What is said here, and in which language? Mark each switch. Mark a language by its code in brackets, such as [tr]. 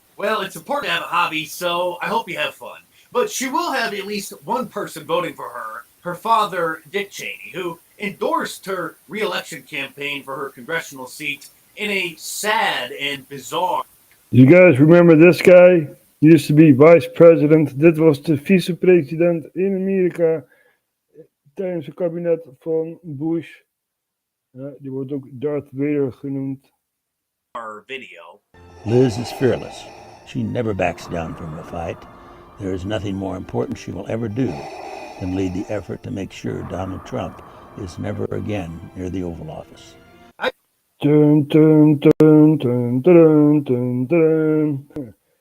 [en] Well, it's important to have a hobby, so I hope you have fun. But she will have at least one person voting for her, her father, Dick Cheney, who endorsed her re-election campaign for her congressional seat in a sad and bizarre... You guys remember this guy? He used to be vice president. [nl] Dit was de vicepresident in Amerika tijdens het kabinet van Bush. Ja, die wordt ook Darth Vader genoemd. [en] ...video. Liz is fearless. She never backs down from a fight. There is nothing more important she will ever do than lead the effort to make sure Donald Trump is never again near the Oval Office. Dun, dun, dun, dun, dun, dun, dun.